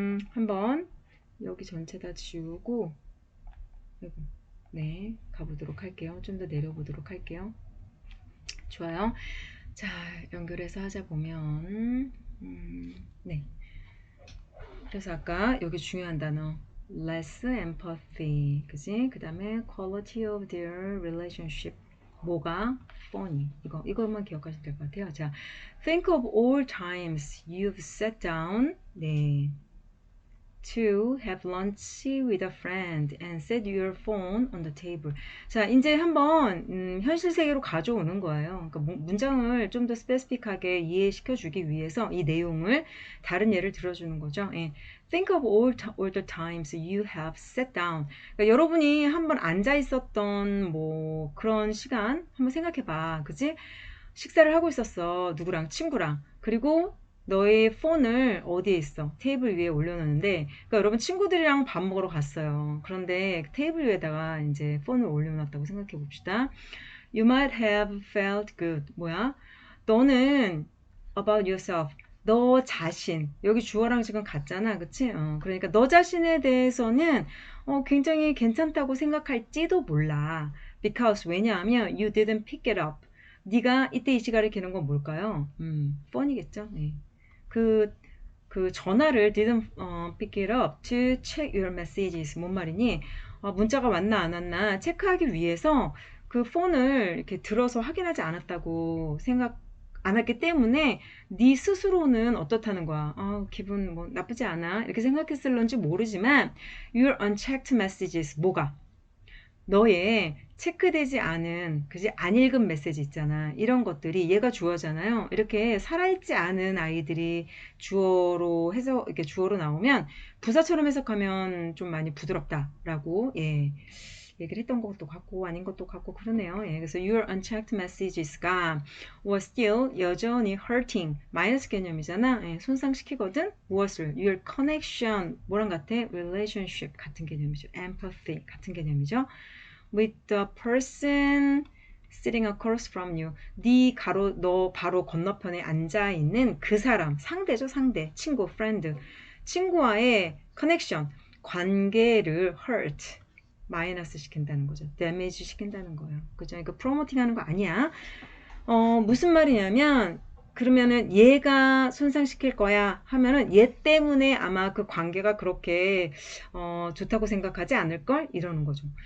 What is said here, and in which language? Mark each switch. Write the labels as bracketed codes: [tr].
[ko] 한번 여기 전체 다 지우고 네, 가보도록 할게요. 좀 더 내려보도록 할게요. 좋아요. 자, 연결해서 하자 보면 네. 그래서 아까 여기 중요한 단어 less empathy, 그지? [en] 그 다음에 quality of their relationship. [ko] 뭐가? funny. 이것만 기억하시면 될 것 같아요. 자, [en] think of all times you've sat down. [ko] 네. [en] to have lunch with a friend and set your phone on the table. [ko] 자, 이제 한번 현실 세계로 가져오는 거예요. 그러니까 문장을 좀 더 스페시픽하게 이해시켜 주기 위해서 이 내용을 다른 예를 들어주는 거죠. 예. [en] Think of all the times you have sat down. [ko] 그러니까 여러분이 한번 앉아 있었던 뭐 그런 시간 한번 생각해 봐. 그지? 식사를 하고 있었어. 누구랑? 친구랑. 그리고 너의 폰을 어디에 있어? 테이블 위에 올려놓는데, 그러니까 여러분 친구들이랑 밥 먹으러 갔어요. 그런데 테이블 위에다가 이제 폰을 올려놨다고 생각해 봅시다. [en] You might have felt good. [ko] 뭐야? 너는 [en] about yourself. [ko] 너 자신. 여기 주어랑 지금 같잖아. 그치? 그러니까 너 자신에 대해서는 굉장히 괜찮다고 생각할지도 몰라. [en] Because [ko] 왜냐하면 [en] you didn't pick it up. [ko] 네가 이때 이 시간을 개는 건 뭘까요? 폰이겠죠. 네. 그 전화를 [en] didn't pick it up to check your messages. [ko] 뭔 말이니? 문자가 왔나 안 왔나 체크하기 위해서 그 폰을 이렇게 들어서 확인하지 않았다고 생각 안 했기 때문에 네 스스로는 어떻다는 거야. 기분 뭐 나쁘지 않아. 이렇게 생각했을런지 모르지만 [en] your unchecked messages [ko] 뭐가? 너의 체크되지 않은, 그지? 안 읽은 메시지 있잖아. 이런 것들이 얘가 주어잖아요. 이렇게 살아있지 않은 아이들이 주어로 해서, 이렇게 주어로 나오면 부사처럼 해석하면 좀 많이 부드럽다라고, 예. 얘기를 했던 것도 같고 아닌 것도 같고 그러네요. 예, 그래서 [en] your unchecked messages [ko] 가 was still 여전히 hurting 마이너스 개념이잖아. 예, 손상시키거든. 무엇을? your connection 뭐랑 같아? relationship 같은 개념이죠. empathy 같은 개념이죠. [en] with the person sitting across from you. [ko] 너 바로 건너편에 앉아 있는 그 사람 상대죠. 상대 친구 friend 친구와의 connection 관계를 hurt 마이너스 시킨다는 거죠. 데미지 시킨다는 거예요. 그죠? 이거 프로모팅 하는 거 아니야. 무슨 말이냐면, 그러면은 얘가 손상시킬 거야 하면은 얘 때문에 아마 그 관계가 그렇게 좋다고 생각하지 않을걸? 이러는 거죠.